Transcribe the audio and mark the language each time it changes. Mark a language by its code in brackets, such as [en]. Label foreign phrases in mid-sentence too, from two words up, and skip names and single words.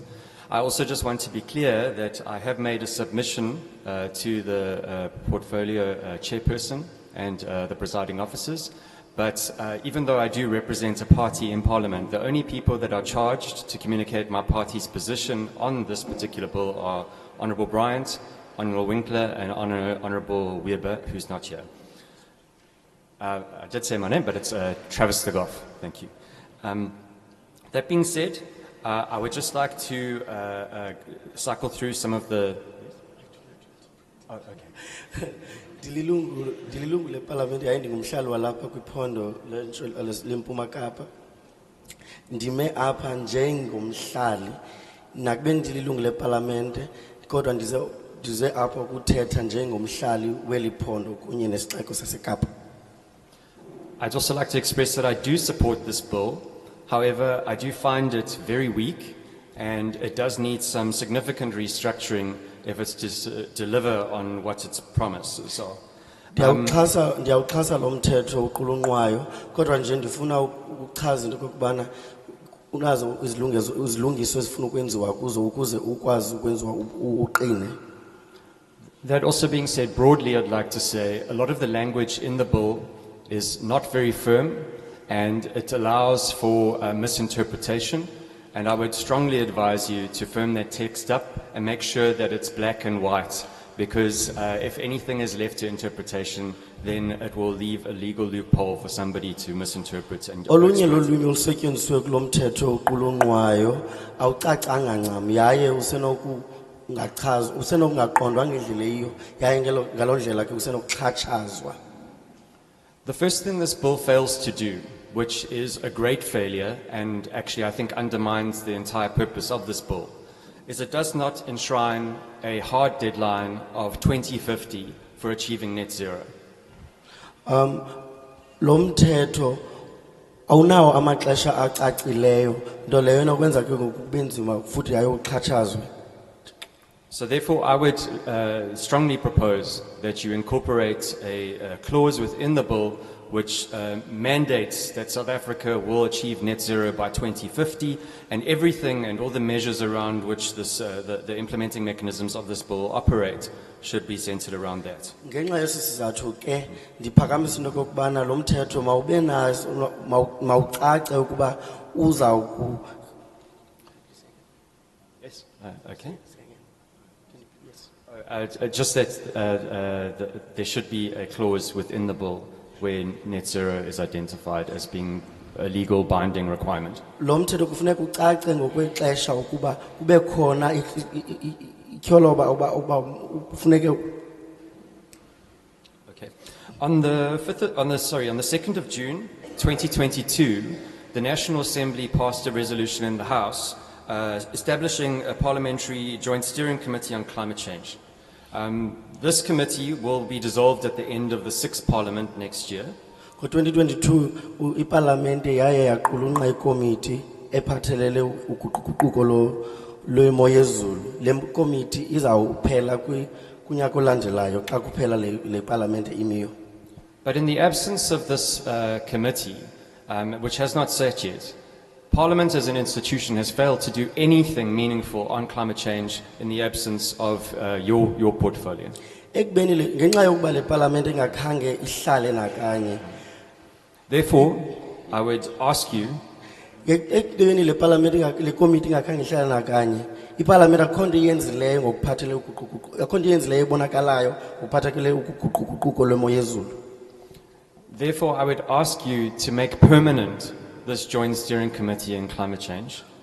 [en] I also just want to be clear that I have made a submission to the portfolio chairperson and the presiding officers, but even though I do represent a party in Parliament, the only people that are charged to communicate my party's position on this particular bill are Honourable Bryant, Honourable Winkler, and Honourable Weber, who's not here. I did say my name, but it's Travis Stegoff. Thank you. That being said, I would just like to cycle through some of the... Oh, okay. [xh] Dililungu le parliament yaindi ngumhlali walapha kwiphondo lempuma Kapa. Ndime apha njengomhlali nakube ndililungu le parliament kodwa ndize apha ukuthetha njengomhlali weli phondo kunye nesixeko saseKapa. [en] I'd also like to express that I do support this bill. However, I do find it very weak, and it does need some significant restructuring if it's to deliver on what its promises are. [xh] Ndiyawuxhasa lo mthetho uqulunqwayo kodwa nje ndifuna ukuchaza into kokubana unazo izilungiso ezifuna ukwenziwa kuzo ukuze ukwazi ukwenziwa uqine. [en] That also being said, broadly I'd like to say a lot of the language in the bill is not very firm, and it allows for misinterpretation, and I would strongly advise you to firm that text up and make sure that it's black and white, because if anything is left to interpretation, then it will leave a legal loophole for somebody to misinterpret. And [xh] olunye lolwimi olusetyenziswe kulo mthetho uqulunqwayo awucacanga ncam yaye usenokungaqondwa ngendlela eyiyo yaye ngaloo ndlela ke usenokuxhatshazwa. [en] The first thing this bill fails to do, which is a great failure and actually I think undermines the entire purpose of this bill, is it does not enshrine a hard deadline of 2050 for achieving net zero. [xh] Lo mthetho awunawo amaxesha acacileyo nto leyo enokwenza ke kube nzima futhi yaye uxhatshazwe. [en] So therefore I would strongly propose that you incorporate a clause within the bill which mandates that South Africa will achieve net zero by 2050, and everything and all the measures around which this, the implementing mechanisms of this bill operate should be centered around that. [xh] Ngenxa yesi sizathu ke ndiphakamisa into kokubana lo mthetho mawube nazo mawucace ukuba uzawuku. [en] Yes. Okay. Just that there should be a clause within the bill where net zero is identified as being a legal binding requirement. [xh] Lo mthetho kufuneka ucace ngokwexesha ukuba kube khona ityholoba uba kufuneka. [en] Okay. On the 2nd of June 2022, the National Assembly passed a resolution in the House establishing a parliamentary joint steering committee on climate change. This committee will be dissolved at the end of the 6th Parliament next year. [xh] Ngo-2022 iparlamente yaye yaqulunqa ikomiti ephathelele uguquguquko lwemo yezulu. Le komiti izawuphela kunyaka olandelayo xa kuphela le parlamente imiyo. [en] But in the absence of this committee, which has not sat yet, Parliament as an institution has failed to do anything meaningful on climate change in the absence of your portfolio. Therefore, I would ask you Therefore, I would ask you to make permanent this joint steering committee in climate change